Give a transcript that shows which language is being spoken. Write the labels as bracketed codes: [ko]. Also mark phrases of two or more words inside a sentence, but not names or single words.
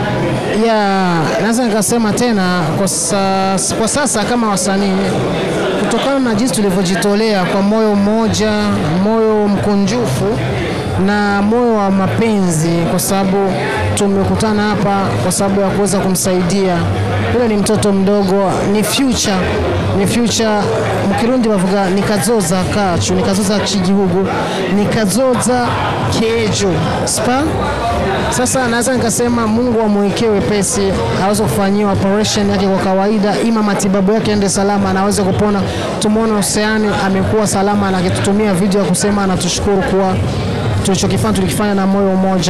[sw] Naweza nikasema tena kwa sasa kama wasanii, kutokana na jinsi tulivyojitolea kwa moyo mmoja, moyo mkunjufu na moyo wa mapenzi, kwa sababu tumekutana hapa kwa sababu ya kuweza kumsaidia. Yule ni mtoto mdogo, ni [rn] future Mukirundi bavuga nikazoza kacu, nikazoza cy'igihugu, nikazoza kejo spa. [sw] Sasa naweza nikasema Mungu amwekee wepesi, aweze kufanyiwa operation yake kwa kawaida, ima matibabu yake ende salama na aweze kupona. Tumuone Oceane amekuwa salama na akitutumia video ya kusema anatushukuru kwa tulichokifanya, tulikifanya na moyo mmoja.